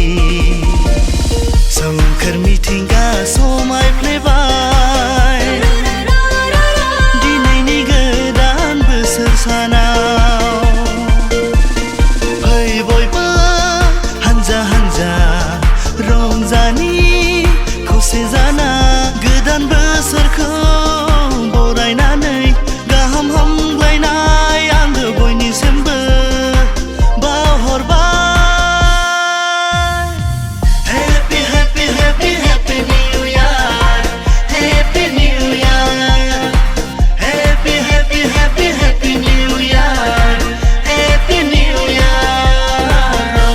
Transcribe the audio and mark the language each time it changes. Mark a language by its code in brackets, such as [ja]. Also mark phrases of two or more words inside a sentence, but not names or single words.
[brx] सोमखोर मिथिंगा समायफ्लेबाय दिनैनि गोदान बोसोर सानाव फै बयबो हानजा हानजा रंजानि खौसे जाना गोदान बोसोरखौ बरायनानै गाहाम हामलायनाय आङो बयनिसिमबो बावहरबाय। [en] Happy happy happy happy new year, happy new year, happy happy happy happy new year, happy new year.